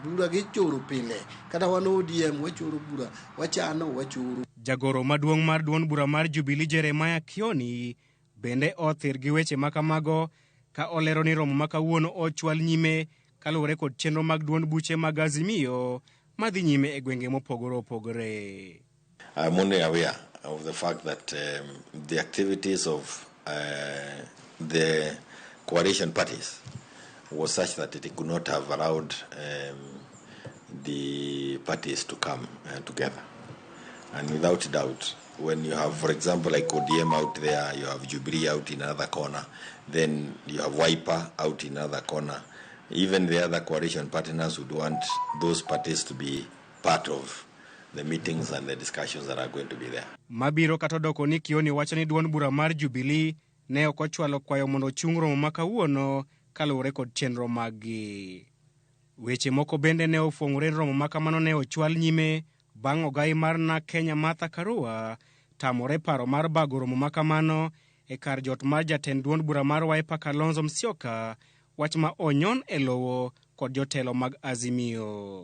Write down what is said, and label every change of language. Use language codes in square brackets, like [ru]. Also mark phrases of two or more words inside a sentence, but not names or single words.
[luo] Bura gi choro pile kata wan ODM wachoro bura wachano wachoro. Jagoro maduong' mar duond bura mar Jubilee Kioni bende othir gi weche makamago ka olero ni romo makawuono ochwal nyime kaluwore kod chenro mag duond buche mag Azimio madhi nyime e gwenge mopogore opogore. [en] I'm only aware of the fact that the activities of the coalition parties was such that it could not have allowed the parties to come together. And without doubt, when you have, for example, like ODM out there, you have Jubilee out in another corner, then you have Wiper out in another corner. Even the other coalition partners would want those parties to be part of the meetings and the discussions that are going to be there. [luo] Mabiro katodoko ni Kioni wacho ni duond bura mar Jubilee ne okochwalo kwayo mondo chung romo makawuono kaluwore kod chenro maggi. Weche moko bende ne ofuong'ore romo makamano ne ochwal nyime bang' ogai mar na Kenya Martha Karua tamore paro mar bago romo makamano e kar jot mar jatend duond bura mar Wiper Kalonzo Musyoka, wach ma onyon e lowo kod jotelo mag Azimio.